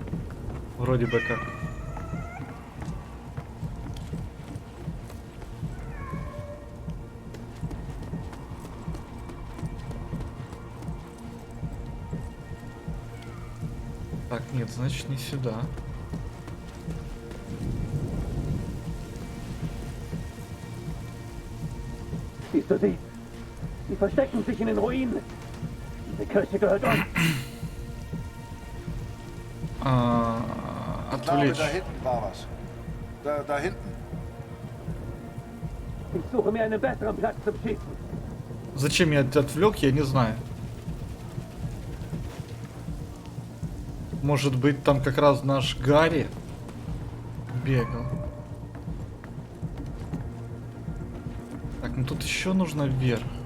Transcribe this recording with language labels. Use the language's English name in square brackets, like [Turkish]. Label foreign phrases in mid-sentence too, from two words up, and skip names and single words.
[Russian] Вроде бы как. Так, нет, значит не сюда. [German] Siehst du sie? Sie verstecken sich in den Ruinen. Diese Kirche gehört uns. [Russian] Отвлечь. [German] Da hinten war was. Da hinten. Ich suche mir einen besseren Platz zum Schießen. [Russian] Зачем я отвлек, я не знаю. Может быть, там как раз наш Гарри бегал. Так, ну тут еще нужно вверх.